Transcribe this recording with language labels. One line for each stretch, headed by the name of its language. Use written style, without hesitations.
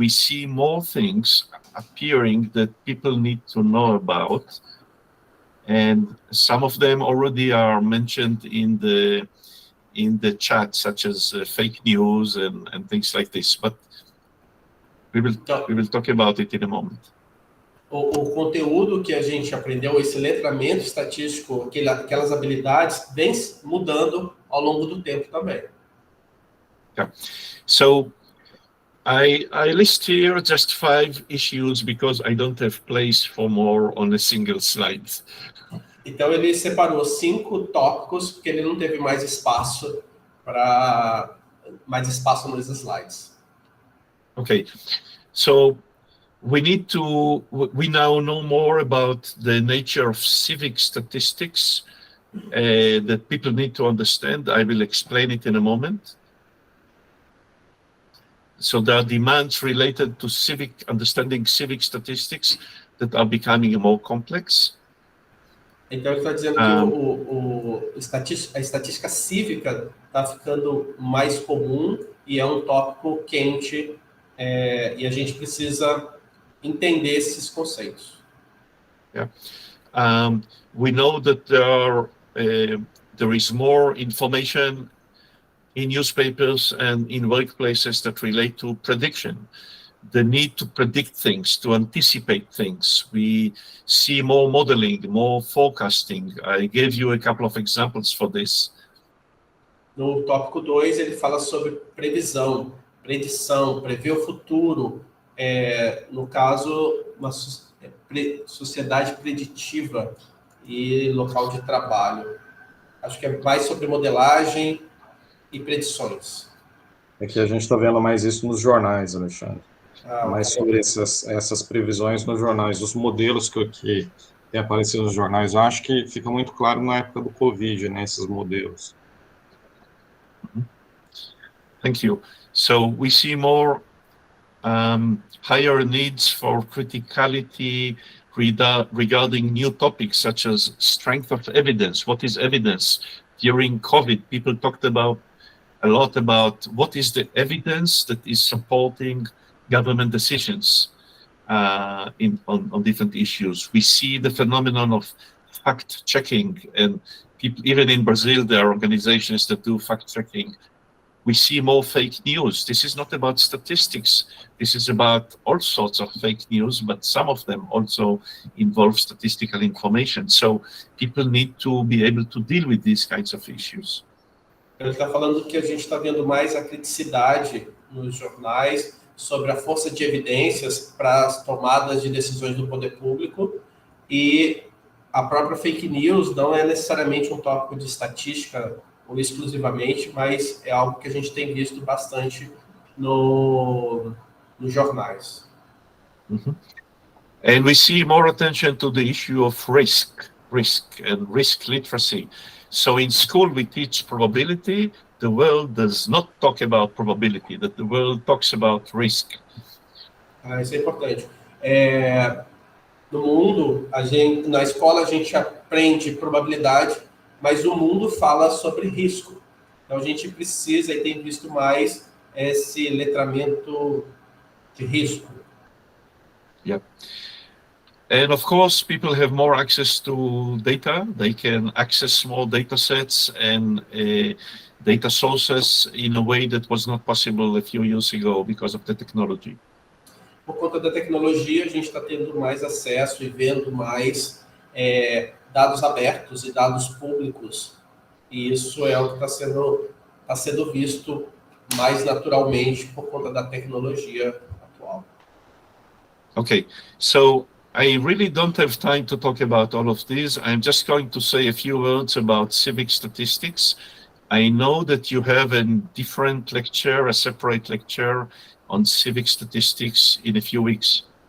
English: We see more things appearing that people need to know about. And some of them already are mentioned in the chat, such as fake news and things like this. But we will talk about it in a moment.
Portuguese: O conteúdo que a gente aprendeu, esse letramento estatístico, aquelas habilidades, vem mudando ao longo do tempo também.
English: Yeah. So I list here just 5 issues because I don't have place for more on a single slide.
Portuguese: Então ele separou 5 tópicos porque ele não teve mais espaço nos slides.
English: Okay, so we now know more about the nature of civic statistics that people need to understand. I will explain it in a moment. So there are demands related to understanding civic statistics that are becoming more complex.
Portuguese: Então ele está dizendo que a estatística cívica está ficando mais comum e é um tópico quente e a gente precisa entender esses conceitos.
English: Yeah. We know that there is more information in newspapers and in workplaces that relate to prediction. The need to predict things, to anticipate things. We see more modeling, more forecasting. I gave you a couple of examples for this.
Portuguese: No tópico 2, ele fala sobre previsão, predição, prever o futuro. No caso, uma sociedade preditiva e local de trabalho. Acho que é mais sobre modelagem e predições. Aqui a gente está vendo mais isso nos jornais, Alexandre. Mais sobre essas previsões nos jornais, os modelos que têm aparecido nos jornais. Eu acho que fica muito claro na época do Covid, né, esses modelos.
English: Thank you. So we see more higher needs for criticality regarding new topics such as strength of evidence. What is evidence? During COVID, people talked a lot about what is the evidence that is supporting government decisions on different issues. We see the phenomenon of fact-checking, and people, even in Brazil, there are organizations that do fact-checking. We see more fake news. This is not about statistics. This is about all sorts of fake news, but some of them also involve statistical information. So people need to be able to deal with these kinds of issues.
Portuguese: Ele está falando que a gente está vendo mais a criticidade nos jornais sobre a força de evidências para as tomadas de decisões do poder público, e a própria fake news não é necessariamente um tópico de estatística ou exclusivamente, mas é algo que a gente tem visto bastante nos jornais. Mm-hmm.
English: And we see more attention to the issue of risk and risk literacy. So in school we teach probability. The world does not talk about probability, that the world talks about risk.
Portuguese: Isso é importante. No mundo, na escola a gente aprende probabilidade, mas o mundo fala sobre risco. Então a gente precisa e tem visto mais esse letramento de risco.
English: Yeah. And of course, people have more access to data. They can access small data sets and data sources in a way that was not possible a few years ago because of the technology.
Portuguese: Por conta da tecnologia, a gente está tendo mais acesso e vendo mais dados abertos e dados públicos. E isso é o que está sendo visto mais naturalmente por conta da tecnologia atual.
English: Okay, so I really don't have time to talk about all of these. I'm just going to say a few words about civic statistics. I know that you have a different lecture, a separate lecture on civic statistics in a few weeks.